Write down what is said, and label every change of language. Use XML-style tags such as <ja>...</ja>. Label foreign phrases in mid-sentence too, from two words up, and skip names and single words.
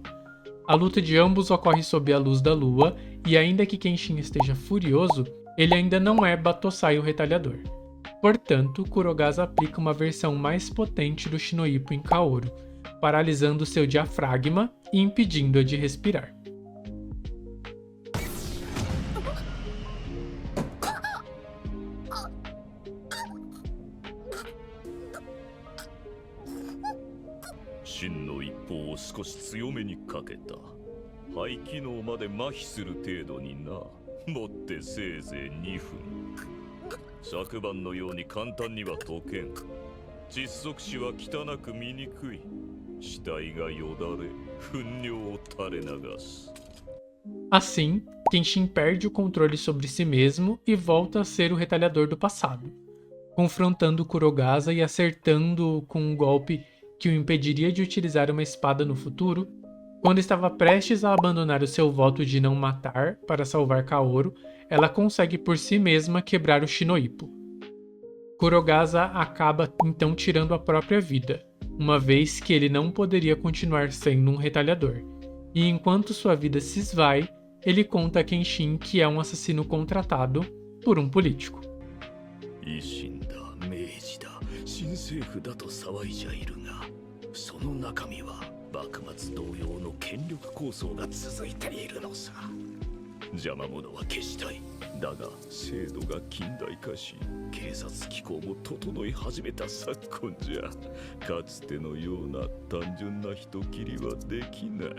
<pt>A luta de ambos ocorre sob a luz da lua, e ainda que Kenshin esteja furioso, ele ainda não é Batosai o Retalhador. Portanto, Kurogaza aplica uma versão mais potente do Shinoipo em Kaoru, paralisando seu diafragma e impedindo-a de respirar.</pt> <ja>Shinの一方を少し強めにかけた。肺機能まで麻痺する程度にな。もってせいぜい2分。昨晩のように簡単には解けん。窒息死は汚く見にくい。死体がよだれ、糞尿を垂れ流す。</ja> <pt>Assim, Kenshin perde o controle sobre si mesmo e volta a ser o retalhador do passado. confrontando Kurogaza e acertando com um golpe que o impediria de utilizar uma espada no futuro. Quando estava prestes a abandonar o seu voto de não matar para salvar Kaoru, ela consegue por si mesma quebrar o Shinoippo. Kurogaza acaba então tirando a própria vida, uma vez que ele não poderia continuar sendo um retalhador. E enquanto sua vida se esvai, ele conta a Kenshin que é um assassino contratado por um político.</pt> <ja>維新だ、明治だ、新政府だと騒いじゃいるが、その中身は幕末同様の権力構想が続いているのさ。邪魔者は消したい。だが制度が近代化し、警察機構も整い始めた昨今じゃ、かつてのような単純な人斬りはできない。</ja>